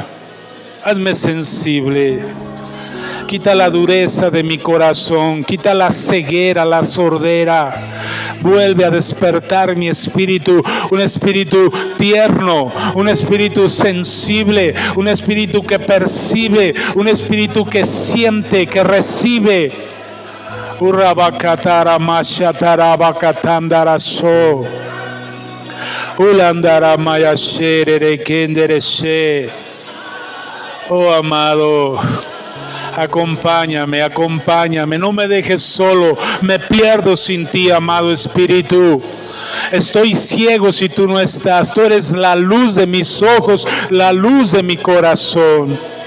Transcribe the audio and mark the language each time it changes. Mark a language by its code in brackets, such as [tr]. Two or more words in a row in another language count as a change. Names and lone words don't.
[es] Hazme sensible, quita la dureza de mi corazón, quita la ceguera, la sordera, vuelve a despertar mi espíritu, un espíritu tierno, un espíritu sensible, un espíritu que percibe, un espíritu que siente, que recibe. Urabakatara mashatara bakatandaraso, ulandara mayashere kendereshe. Oh, amado, acompáñame, no me dejes solo, me pierdo sin ti, amado Espíritu. Estoy ciego si tú no estás, tú eres la luz de mis ojos, la luz de mi corazón.